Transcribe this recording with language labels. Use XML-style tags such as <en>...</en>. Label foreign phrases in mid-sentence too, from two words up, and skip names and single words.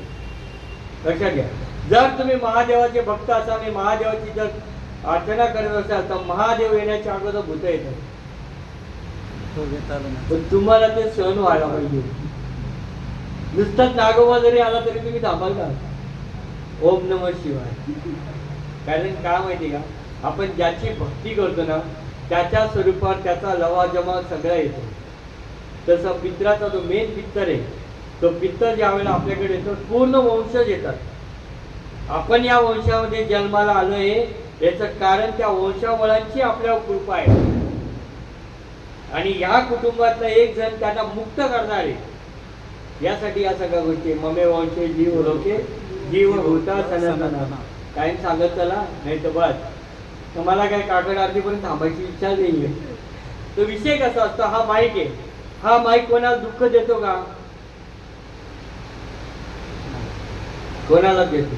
<mr>लक्षात घ्या. जर तुम्ही महादेवाचे भक्त असाल आणि महादेवाची जर अर्चना करत असाल तर महादेव येण्याच्या अगोदर भूत येतात. पण तुम्हाला ते सहन व्हायला पाहिजे. नुसताच नागोबा जरी आला तरी तुम्ही थांबाल का?</mr> <sa>ओम नमः शिवाय.</sa> <mr>कारण काय माहिती का, आपण ज्याची भक्ती करतो ना त्याच्या स्वरूपात त्याचा लवाजमा सगळा येतो. तसं पित्राचा जो मेन पित्तर आहे, तो पित्तर ज्या वेळेला आपल्याकडे येतो पूर्ण वंशज येतात. आपण या वंशामध्ये जन्माला आलोय याचं कारण त्या वंशावळांची आपल्यावर कृपा आहे. आणि या कुटुंबातला एक जण त्यांना मुक्त करणार आहे. यासाठी या सगळ्या गोष्टी</mr> <sa>ममे वंशे जीव लोके जीव होता सनातन.</sa> <mr>काय सांगत चला, नाही तर बस. तर मला काय काकड आरतीपर्यंत थांबायची इच्छा नाही आहे. तो विषय कसा असतो, हा माईक आहे. हा माईक कोणाला दुःख देतो का? कोणाला देतो.</mr>